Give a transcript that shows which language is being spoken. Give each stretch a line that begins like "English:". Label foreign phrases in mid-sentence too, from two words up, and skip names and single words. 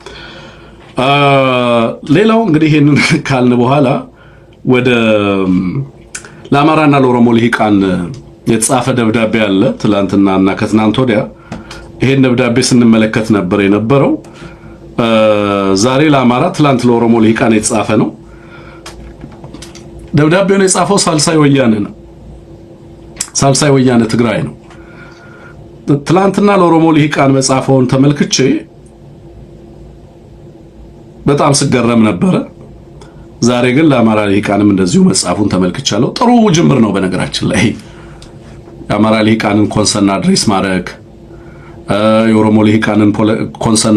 Amharic: ሌላው እንግዲህ ይሄንን ካልን በኋላ ወደ ለአማራና ለኦሮሞ ልሂቃን የተጻፈ ደብዳቤ አለ። ትላንትናና ከትናንት ወዲያ ይሄን ደብዳቤ ስንመለከት ነበር የነበረው። ዛሬ ለአማራ ትላንት ለኦሮሞ ልሂቃን የተጻፈ ነው። ደብዳቤውን የጻፈው ሳልሳይ ወያነ ነው። ሳልሳይ ወያነ ትግራይ ነው። ትላንትና ለኦሮሞ ልሂቃን መጻፈውን ተመልክቼ በጣም ስገረም ነበረ። ዛሬ ግን ለአማራ ልሂቃንም እንደዚሁ መጻፉን ተመልክቻለሁ። ጥሩ ጅምር ነው። በነገራችን ላይ የአማራ ልሂቃንን
English: concern address
Amharic: ማድረግ፣ የኦሮሞ ልሂቃንን ኮንሰርን